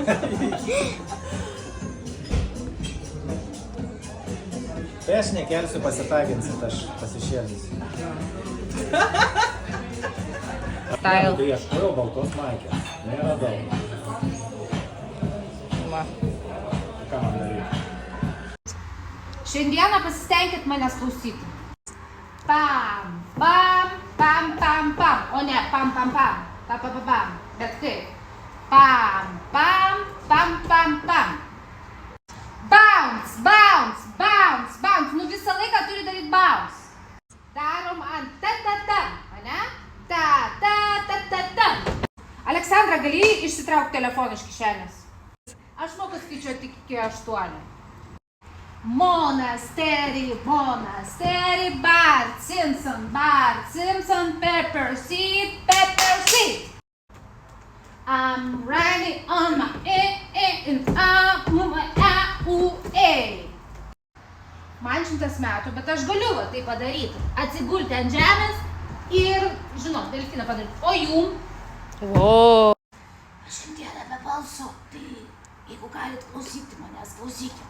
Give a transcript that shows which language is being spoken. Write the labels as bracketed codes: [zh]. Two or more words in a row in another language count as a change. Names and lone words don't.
[lt] Tai aš nekelsiu, pasitaginsit, aš pasišėlysiu. Style. Tai ieškojau baltos maikės. Neradau. Va. Ką man daryti? Šiandieną pasistengit manęs klausyti. Pam, pam, pam, pam, pam. O ne, pam, pam, pam. Pa, pa, pa, pam. Bet kaip? Pam, pam, pam, pam, pam. [en] Bounce, bounce, bounce, bounce. [lt] Nu visą laiką turi daryti bounce. Darom ant ta-ta-ta, ane? Ta-ta-ta-ta-ta. Aleksandra, gali išsitraukti telefoną iš kišenės? Aš moku skaičiuoti tik iki 8. [en] Monastery, Bart Simpson, pepper seed. I'm riding on my and [lt] Man 100 metų, bet aš galiu va tai padaryti. Atsigulti ant žemės ir, žinot, delfiną padaryti. O jum? O. Aš šiandieną be balso, tai jeigu galit klausyti manęs, klausykit.